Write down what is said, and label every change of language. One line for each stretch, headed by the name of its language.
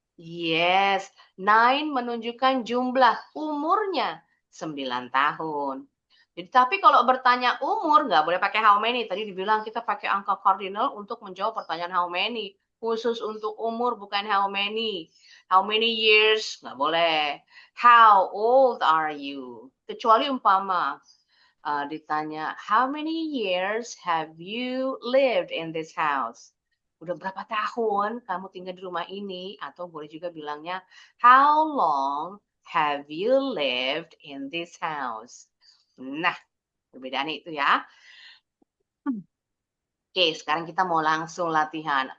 Indonesian: Yes, 9 menunjukkan jumlah umurnya 9 tahun. Jadi, tapi kalau bertanya umur, nggak boleh pakai how many. Tadi dibilang kita pakai angka cardinal untuk menjawab pertanyaan how many. Khusus untuk umur, bukan how many.
English: How many years,
Indonesian: nggak boleh.
English: How old are you?
Indonesian: Kecuali umpama ditanya,
English: how many years have you lived in this house?
Indonesian: Udah berapa tahun kamu tinggal di rumah ini? Atau boleh juga bilangnya,
English: how long have you lived in this house?
Indonesian: Nah, perbedaan itu ya. Oke, sekarang kita mau langsung latihan.